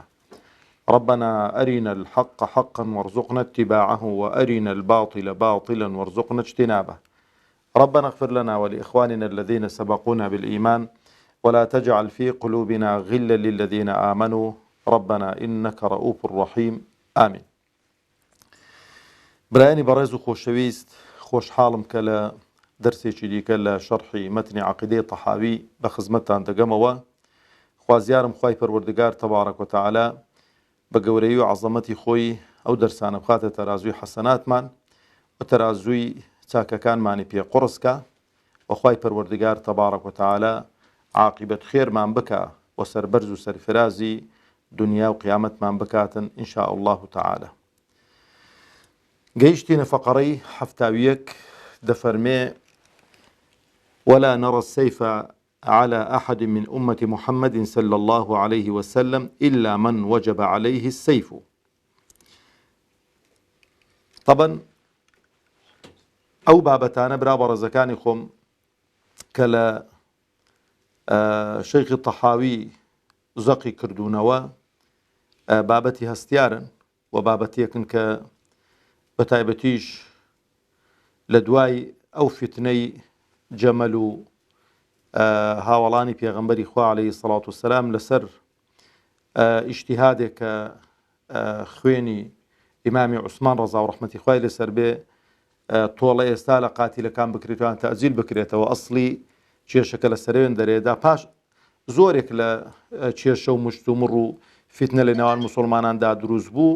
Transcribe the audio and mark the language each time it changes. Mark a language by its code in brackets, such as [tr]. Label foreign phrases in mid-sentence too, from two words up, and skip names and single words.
[ar] ربنا أرنا الحق حقا وارزقنا اتباعه، وأرنا الباطل باطلا وارزقنا اجتنابه. ربنا اغفر لنا ولإخواننا الذين سبقونا بالإيمان، ولا تجعل في قلوبنا غلا للذين آمنوا ربنا إنك رؤوف رحيم. آمين. [ckb] برایانی بەڕێز و خۆشەویست، خۆشحاڵم کە لە دەرسێکی دیکە لە شەرحی مەتنی عەقیدەی تەحاوی بە خزمەتتان دەگەمەوە. خوازیارم خوای پەروەردگار [ar] تەبارەک وتەعالا [ckb] بە گەورەی و عەزەمەتی خۆی ئەو دەرسانە بخاتە تەرازووی حەسەناتمان و تەرازووی چاکەکانمانی پێ قوڕسکە، و خوای پەروەردگار [ar] تەبارەک وتەعالا [ckb] عاقبەت خێرمان بکە و سەربەرز و سەرفرازی دنیا و قیامەتمان بکاتن [ar] ئینشاء الله تعالى. [ckb] گەیشتینە فەقەڕەی هەفتاویەک، دەفەرمێ [ar] ولا نرى السيف على أحد من أمة محمد صلى الله عليه وسلم إلا من وجب عليه السيف. [ckb] طبعا ئەو بابەتانە برا بەڕێزەکانی خۆم کە لە شەیخی تەحاوی زەقی کردوونەوە بابەتی هەستیارن و بابەتیەکن کە بە تایبەتیش لە دوای ئەو فتنەی جەمەل و هاوڵانی پێغەمبەری خوا [ar] عەلەیهی سەڵات وسەلام [ckb] لەسەر ئیجتیهادێک کە خوێنی ئیمامی عوسمان ڕەزا و ڕەحمەتی خوای لەسەر بێ تۆڵە ئێستا لە قاتیلەکان بکرێتوان تەعجیل بکرێتەوە، ئەسڵی کێشەکە لە سەرێن دەرێدا، پاش زۆرێک لە کێشە و مشت و مڕ و فتنە لە نێوان موسڵماناندا دروست بوو.